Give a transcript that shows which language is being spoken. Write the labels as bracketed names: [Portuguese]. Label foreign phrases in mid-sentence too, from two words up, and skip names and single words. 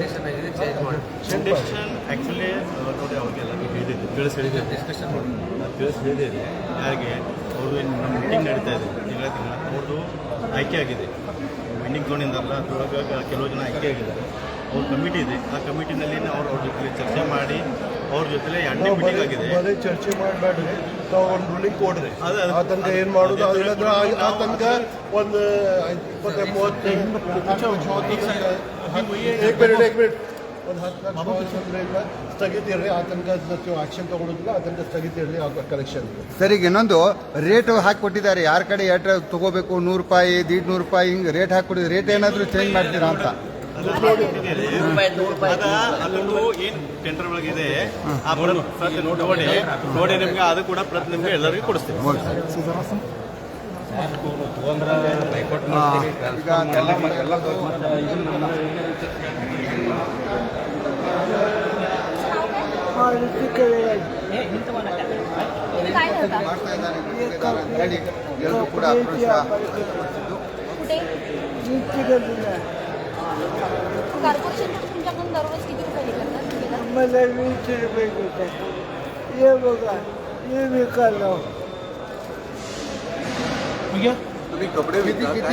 [Kannada] ಕಂಡೀಷನ್ ಆ್ಯಕ್ಚುಲಿ ನೋಡಿ ಅವ್ರಿಗೆಲ್ಲ ಹೇಳಿದ್ದು ತಿಳಿಸಿದೆ ಡಿಸ್ಕಷನ್ ತಿಳಿಸಿದೆ ಯಾರಿಗೆ ಅವರು ಏನು ನಮ್ಮ ಮೀಟಿಂಗ್ ನಡೀತಾ ಇದೆ ತಿಂಗಳ ಅವ್ರದ್ದು ಆಯ್ಕೆ ಆಗಿದೆ ವೆಂಡಿಂಗ್ ಝೋನಿಂದಲ್ಲ ಅದರೊಳಗೆ ಕೆಲವು ಜನ ಆಯ್ಕೆ ಆಗಿದ್ದಾರೆ ಅವ್ರ ಕಮಿಟಿ ಇದೆ ಆ ಕಮಿಟಿನಲ್ಲಿ ಅವ್ರ ಜೊತೆ ಚರ್ಚೆ ಮಾಡಿ ಅವ್ರ ಜೊತೆ 2ನೇ ಮೀಟಿಂಗ್ ಆಗಿದೆ. ಅದೇ ಚರ್ಚೆ ಮಾಡಬೇಡ್ರಿ ತಾವು ಒಂದು ರೂಲಿಂಗ್ ಕೊಡ್ರಿ ಆ ತನಕ ಏನು ಮಾಡೋದು ಅದಿಲ್ಲಂದ್ರೆ ಆ ತನಕ ಒಂದು 20-30 [Marathi] एक मिनिट [Kannada] ಒಂದು 10 ಲಕ್ಷ ಸ್ಥಗಿತ ಇರಲಿ ಆ ತನಕ ಆಕ್ಷನ್ ತಗೊಳ್ಳೋದಿಲ್ಲ ಆ ತನಕ ಸ್ಥಗಿತ ಇರಲಿ ಕಲೆಕ್ಷನ್. ಸರ್ ಈಗ ಇನ್ನೊಂದು ರೇಟ್ ಹಾಕಿಕೊಟ್ಟಿದ್ದಾರೆ ಯಾರ ಕಡೆ ಎಷ್ಟು ತಗೋಬೇಕು 100 ರೂಪಾಯಿ 150 ರೂಪಾಯಿ ಹಿಂಗೆ ರೇಟ್ ಹಾಕಿಕೊಟ್ಟಿದ್ರೆ ರೇಟ್ ಏನಾದರೂ ಚೇಂಜ್ ಮಾಡ್ತೀರಾ ಅಂತ ಅದನ್ನು ಏನು ಟೆಂಡರ್ ಒಳಗಿದೆ ಆ ಪ್ರತಿ ನೋಡಿ ನಿಮ್ಗೆ ಅದು ಕೂಡ ಪ್ರತಿ ನಿಮ್ಗೆ ಎಲ್ಲರಿಗೂ ಕೊಡಿಸ್ತೀವಿ. [Marathi] काय करता [Kannada] ಮಾಡ್ತಾ ಇದ್ದಾರೆ ಅಂತ ಹೇಳಿ ಎಲ್ಲರೂ ಕೂಡ ಆಕ್ರೋಶ ವ್ಯಕ್ತಪಡಿಸಿದ್ದು. [Marathi] कुठे कॉर्पोरेशन तुमच्याकडून दररोज किती रुपये घेतात? मला 20 रुपये घेतात. हे बघा हे विकायला तुम्ही कपडे किती